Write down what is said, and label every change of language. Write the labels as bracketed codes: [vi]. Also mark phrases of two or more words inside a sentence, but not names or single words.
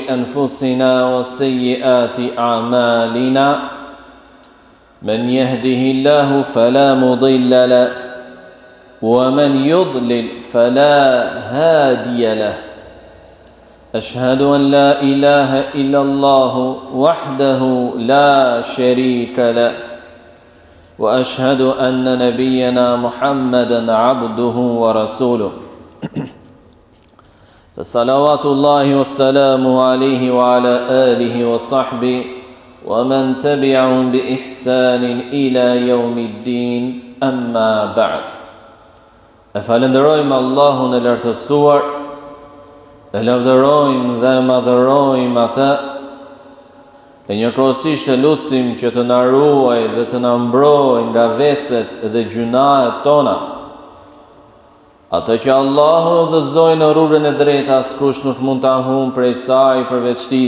[ar] أنفسنا وسيئات أعمالنا من يهده الله فلا مضل له ومن يضلل فلا هادي له أشهد أن لا إله إلا الله وحده لا شريك له وأشهد أن نبينا محمدا عبده ورسوله فصلوات الله والسلام عليه وعلى آله وصحبه ومن تبعهم بإحسان إلى يوم الدين أما بعد [sq] أفلندرojmë Allahun e lartësuar, e lavdërojmë dhe madhërojmë atë, e njëkohësisht e lutim që të na ruaj dhe të na mbrojë nga veset dhe gjunahet tona. Atë që Allahu udhëzoi në rrugën e drejtë, askush nuk mund ta humbë prej saj përveç tij.